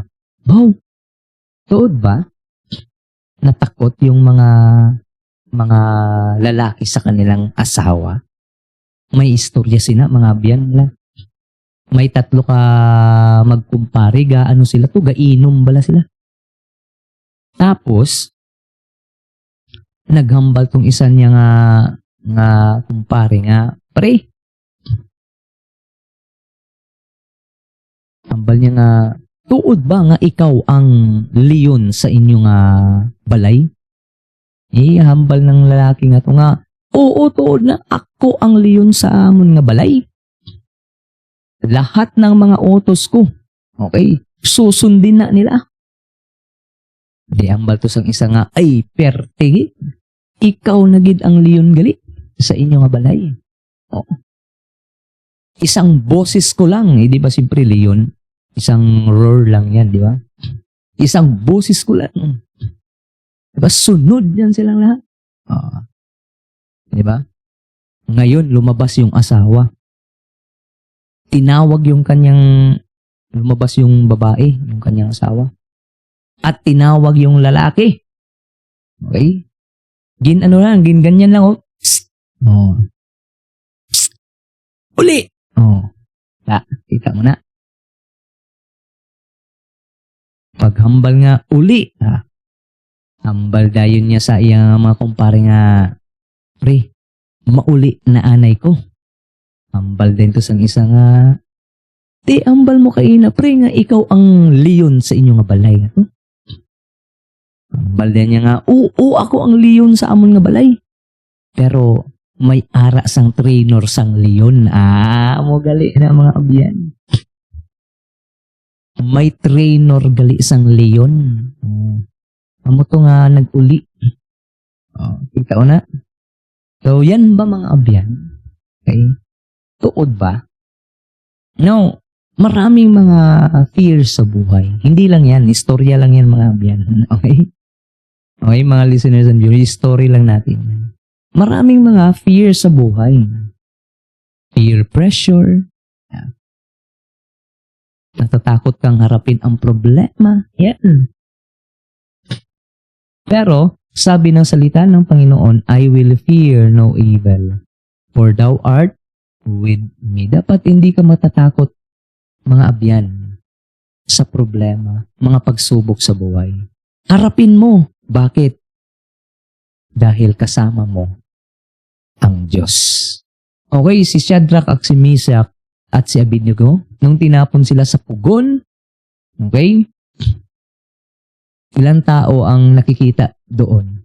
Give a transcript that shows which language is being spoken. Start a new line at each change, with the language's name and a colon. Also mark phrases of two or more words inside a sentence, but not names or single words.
Hiligaynon: Wow! Tuod ba?
Filipino: Natakot yung mga lalaki sa kanilang asawa. May istorya sila, mga biyan nila.
Hiligaynon: May 3 ka magkumpare, gaano sila to, gainom bala sila. Tapos, naghambal tong isa niya nga kumpare nga, pre, hambal niya nga, tuod ba nga ikaw ang leon sa inyong balay? Hambal ng lalaki nga to nga, oo, tuod na ako ang leon sa amon nga balay.
Filipino: Lahat ng mga utos ko, okay, susundin na nila.
Hiligaynon: Di hambal to sang isa nga, ay, perte, ikaw na gid ang leon gali sa inyong nga balay.
Filipino: Oo. Isang boses ko lang, di ba siyempre leon? Isang roar lang yan, di ba? Isang boses ko lang. Di ba? Sunod yan silang lahat. Di ba? Ngayon, lumabas yung asawa. Tinawag yung lumabas yung babae, yung kanyang asawa. At tinawag yung lalaki. Okay? Ganyan lang, oh. Psst. Oh. Psst. Uli! Oh. Kita mo na.
Hiligaynon: Paghambal nga uli, hambal dayon niya sa iyang mga kumpare nga, pre, mauli na anay ko. Hambal din to sang isa nga, di, hambal mo kaina, pre, nga ikaw ang leon sa inyong nga balay. Hambal din niya nga, oo, ako ang leon sa amon nga balay. Pero, may ara sang trainer sang leon. Mo gali na mga abyan. May trainer gali isang leon. Amo to nga nag-uli. Kita ko na.
Filipino: So, yan ba mga abyan? Okay?
Hiligaynon: Tuod ba?
Filipino: No, maraming mga fears sa buhay. Hindi lang yan. Istorya lang yan mga abyan. Okay? Okay, mga
English: listeners and viewers,
Filipino: story lang natin. Maraming mga fears sa buhay.
English: Peer pressure.
Filipino: Natatakot kang harapin ang problema. Yan. Pero, sabi ng salita ng Panginoon,
English: I will fear no evil, for thou art with me.
Filipino: Dapat hindi ka matatakot, mga abyan, sa problema, mga pagsubok sa buhay. Harapin mo. Bakit? Dahil kasama mo ang Diyos. Okay, si Shadrach at si Meshach at si Abednego, nung tinapon sila sa pugon, okay, ilang tao ang nakikita doon?